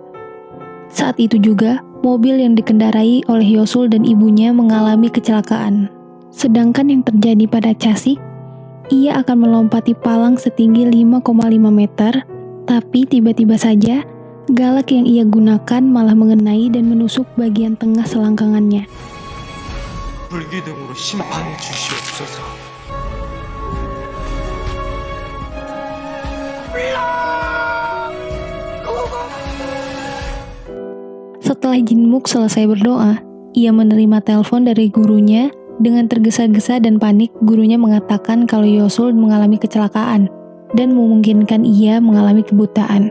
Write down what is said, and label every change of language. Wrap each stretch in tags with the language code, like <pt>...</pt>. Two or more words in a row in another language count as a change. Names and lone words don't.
<id>Saat itu juga, mobil yang dikendarai oleh Yosul dan ibunya mengalami kecelakaan. Sedangkan yang terjadi pada Chasik, ia akan melompati palang setinggi 5,5 meter, tapi tiba-tiba saja, galak yang ia gunakan malah mengenai dan menusuk bagian tengah selangkangannya.</id> <ko>불기둥으로 심판해 주시옵소서.</ko> <id>Setelah Jinmook selesai berdoa, ia menerima telepon dari gurunya. Dengan tergesa-gesa dan panik, gurunya mengatakan kalau Yosul mengalami kecelakaan dan memungkinkan ia mengalami kebutaan.</id>